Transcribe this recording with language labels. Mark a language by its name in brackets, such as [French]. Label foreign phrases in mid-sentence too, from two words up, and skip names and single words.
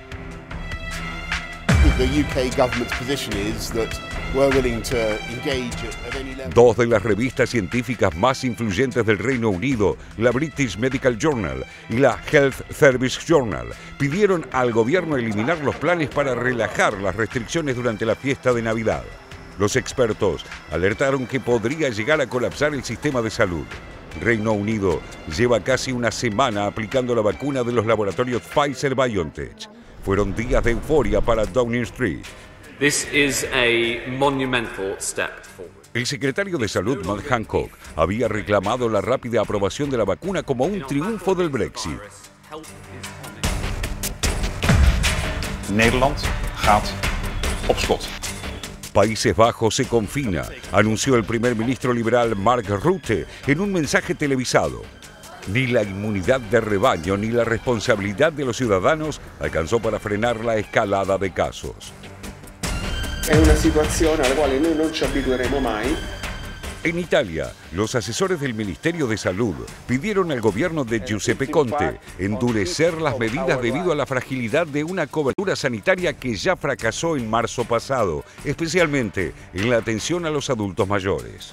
[Spanish] Dos de las revistas científicas más influyentes del Reino Unido, la British Medical Journal y la Health Service Journal, pidieron al gobierno eliminar los planes para relajar las restricciones durante la fiesta de Navidad. Los expertos alertaron que podría llegar a colapsar el sistema de salud. Reino Unido lleva casi una semana aplicando la vacuna de los laboratorios Pfizer-BioNTech. Fueron días de euforia para Downing Street. [English] This is a monumental step forward. [Spanish] El secretario de Salud, Matt Hancock, había reclamado la rápida aprobación de la vacuna como un triunfo del Brexit. [Dutch] Nederland gaat op slot. [Spanish] Países Bajos se confina, anunció el primer ministro liberal Mark Rutte en un mensaje televisado. Ni la inmunidad de rebaño ni la responsabilidad de los ciudadanos alcanzó para frenar la escalada de casos. [Italian] È una situazione alla quale noi non ci abitueremo mai. [Spanish] En Italia, los asesores del Ministerio de Salud pidieron al gobierno de Giuseppe Conte endurecer las medidas debido a la fragilidad de una cobertura sanitaria que ya fracasó en marzo pasado, especialmente en la atención a los adultos mayores.